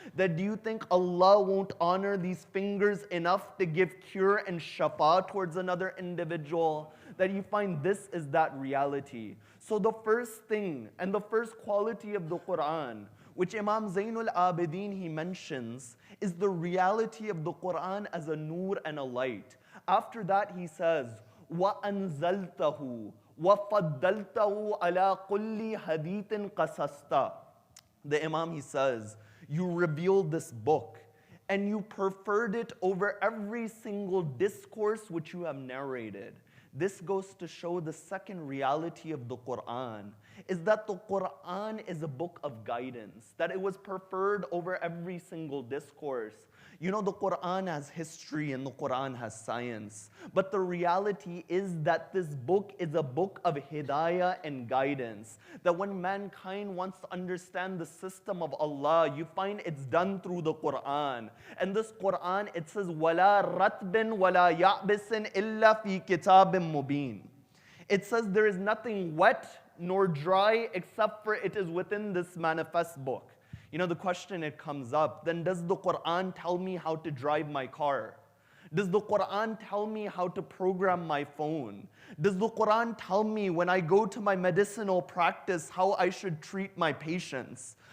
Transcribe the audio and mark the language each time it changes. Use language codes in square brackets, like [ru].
[en] That do you think Allah won't honor these fingers enough to give cure and shafa towards another individual? That you find this is that reality. So the first thing and the first quality of the Quran, which Imam Zainul Abidin, he mentions, is the reality of the Quran as a noor and a light. After that, he says, [ar] وَأَنزَلْتَهُ وَفَضَّلْتَهُ عَلَىٰ كُلِّ حَدِيثٍ قَصَصْتَ. [en] The Imam, he says, you revealed this book and you preferred it over every single discourse which you have narrated. This goes to show the second reality of the Quran, is that the Quran is a book of guidance, that it was preferred over every single discourse. You know, the Quran has history and the Quran has science, but the reality is that this book is a book of hidayah and guidance, that when mankind wants to understand the system of Allah, you find it's done through the Quran. And this Quran, it says, [ar] وَلَا رَتْبٍ وَلَا يَعْبِسٍ إِلَّا فِي كِتَابٍ مُبِينٍ. [en] It says there is nothing wet nor dry except for it is within this manifest book. You know, the question it comes up, then does the Quran tell me how to drive my car? Does the Quran tell me how to program my phone? Does the Quran tell me when I go to my medicinal practice how I should treat my patients?